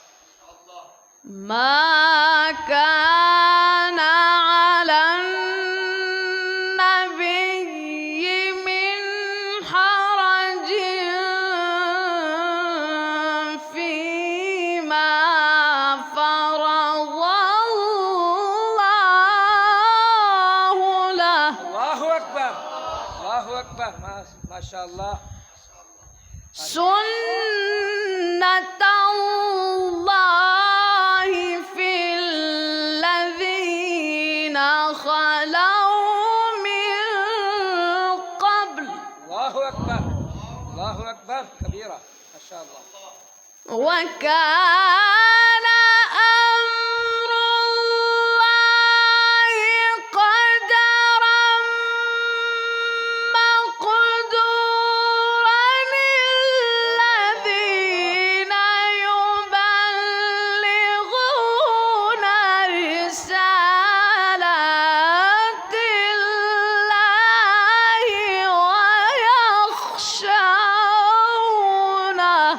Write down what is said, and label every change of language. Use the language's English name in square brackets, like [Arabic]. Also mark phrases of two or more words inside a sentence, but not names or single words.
[Arabic] ما كان على النبي من حرج فيما فرض الله له. اللہ اکبر اللہ اکبر ما شاء اللہ. سنة الله في الذين خلوا من قبل. اللہ اکبر اللہ اکبر کبیرہ ما شاء اللہ. وكان أمر الله قدرا مقدورا. الذين يبلغون رسالات الله ويخشونه.